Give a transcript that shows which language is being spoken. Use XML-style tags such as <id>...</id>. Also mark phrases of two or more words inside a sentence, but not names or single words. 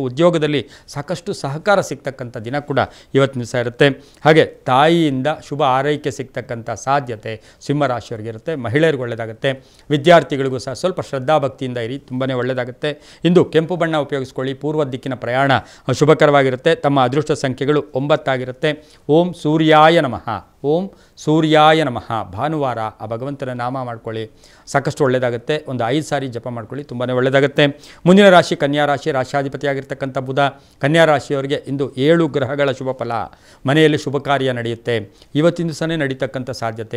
<kn>ಉದ್ಯೋಗದಲ್ಲಿ ಸಾಕಷ್ಟು ಸಹಕಾರ ಸಿಗ್ತಕ್ಕಂಥ ದಿನ ಕೂಡ ಇವತ್ತಿನ ದಿವಸ ಇರುತ್ತೆ. ಹಾಗೆ ತಾಯಿಯಿಂದ ಶುಭ ಆರೈಕೆ ಸಿಗ್ತಕ್ಕಂಥ ಸಾಧ್ಯತೆ ಸಿಂಹರಾಶಿಯವರಿಗೆ ಇರುತ್ತೆ. ಮಹಿಳೆಯರಿಗೆ ಒಳ್ಳೆಯದಾಗುತ್ತೆ. ವಿದ್ಯಾರ್ಥಿಗಳಿಗೂ ಸಹ ಸ್ವಲ್ಪ ಶ್ರದ್ಧಾಭಕ್ತಿಯಿಂದ ಇರಿ, ತುಂಬಾ ಒಳ್ಳೆಯದಾಗುತ್ತೆ. ಇಂದು ಕೆಂಪು ಬಣ್ಣ ಉಪಯೋಗಿಸ್ಕೊಳ್ಳಿ. ಪೂರ್ವ ದಿಕ್ಕಿನ ಪ್ರಯಾಣ ಶುಭಕರವಾಗಿರುತ್ತೆ. ತಮ್ಮ ಅದೃಷ್ಟ ಸಂಖ್ಯೆಗಳು 9 ಆಗಿರುತ್ತೆ.</kn> <sa>ಓಂ ಸೂರ್ಯಾಯ ನಮಃ, ಓಂ ಸೂರ್ಯಾಯ ನಮಃ.</sa> <kn>ಭಾನುವಾರ ಆ ಭಗವಂತನ ನಾಮ ಮಾಡ್ಕೊಳ್ಳಿ, ಸಾಕಷ್ಟು ಒಳ್ಳೆಯದಾಗುತ್ತೆ. ಒಂದು 5 ಸಾರಿ ಜಪ ಮಾಡ್ಕೊಳ್ಳಿ, ತುಂಬಾ ಒಳ್ಳೆಯದಾಗುತ್ತೆ. ಮುಂದಿನ ರಾಶಿ ಕನ್ಯಾ ರಾಶಿ, ರಾಶ್ಯಾಧಿಪತಿಯಾಗಿರ್ತಕ್ಕಂಥ ಬುಧ. ಕನ್ಯಾ ರಾಶಿಯವರಿಗೆ ಇಂದು 7 ಗ್ರಹಗಳ ಶುಭ ಫಲ. ಮನೆಯಲ್ಲಿ ಶುಭ ಕಾರ್ಯ ನಡೆಯುತ್ತೆ. ಇವತ್ತಿನ ದಿವಸನೇ ನಡೀತಕ್ಕಂಥ ಸಾಧ್ಯತೆ.</kn>